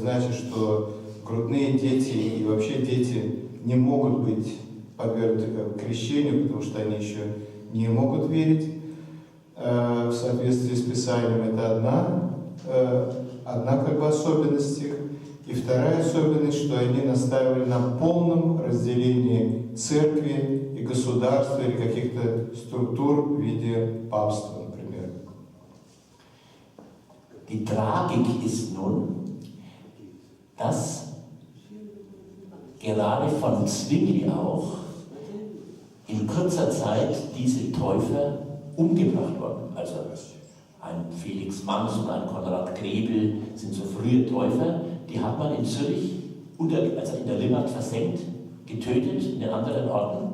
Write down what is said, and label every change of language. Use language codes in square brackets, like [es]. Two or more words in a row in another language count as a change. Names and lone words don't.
[ru] Это значит, что грудные дети и вообще дети не могут быть подвергнуты крещению, потому что они еще не могут верить в соответствии с Писанием. Это одна как бы особенность их. И вторая особенность, что они настаивали на полном разделении церкви и государства или каких-то структур в виде папства, например. [de] Die Tragik ist nun, dass gerade von Zwingli auch in kurzer Zeit diese Täufer umgebracht wurden. Also ein Felix Manz und ein Konrad Grebel sind so frühe Täufer, die hat man in Zürich, also in der Limmat versenkt, getötet, in den anderen Orten.